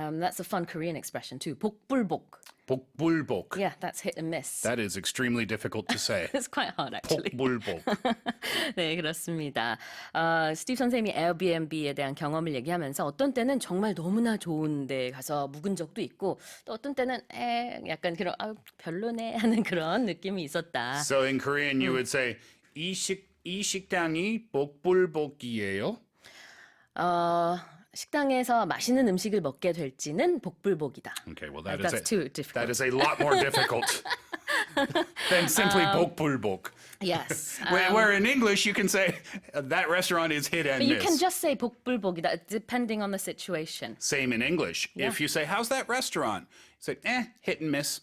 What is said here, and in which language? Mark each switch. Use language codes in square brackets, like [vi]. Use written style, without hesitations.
[en] That's a fun Korean expression too. [ko] 복불복. 복불복. [en] Yeah, that's hit and miss. That is extremely difficult to say. It's quite hard actually. [ko] 복불복. 네, 그렇습니다. 스티브 선생님이 에어비앤비에 대한 경험을 얘기하면서 어떤 때는 정말 너무나 좋은 데 가서 묵은 적도 있고 또 어떤 때는 약간 그런 별로네 하는 그런 느낌이 있었다. [en] So in Korean you would say [ko] 이 식당이 복불복이에요. 식당에서 맛있는 음식을 먹게 될지는 복불복이다. [en] Okay, well That's too difficult. that is a lot more difficult than simply 복불복. Yes. Where in English you can say that restaurant is hit and But you miss. can just say [ko] 복불복이다 [en] depending on the situation. Same in English. Yeah. If you say how's that restaurant? You say hit and miss.